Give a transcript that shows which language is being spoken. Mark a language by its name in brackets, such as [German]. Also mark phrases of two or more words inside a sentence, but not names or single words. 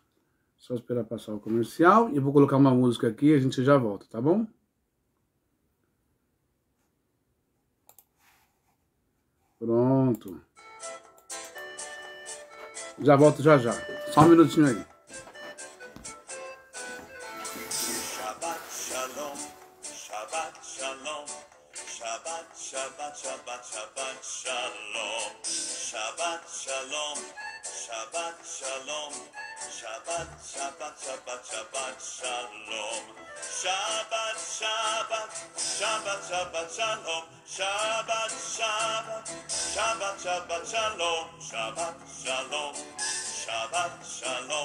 [Portuguese] Só esperar passar o comercial e eu vou colocar uma música aqui e a gente já volta, tá bom? Pronto. Já volto já. Só um minutinho aí. [Hebrew] שבת שלום, שבת שלום, שבת, שבת, שבת, שבת שלום, שבת שלום, שבת שלום, שבת, שבת, שבת, שבת שלום, שבת, שבת, שבת, שבת שלום, שבת, שבת, שבת, שבת שלום, שבת שלום, שבת שלום.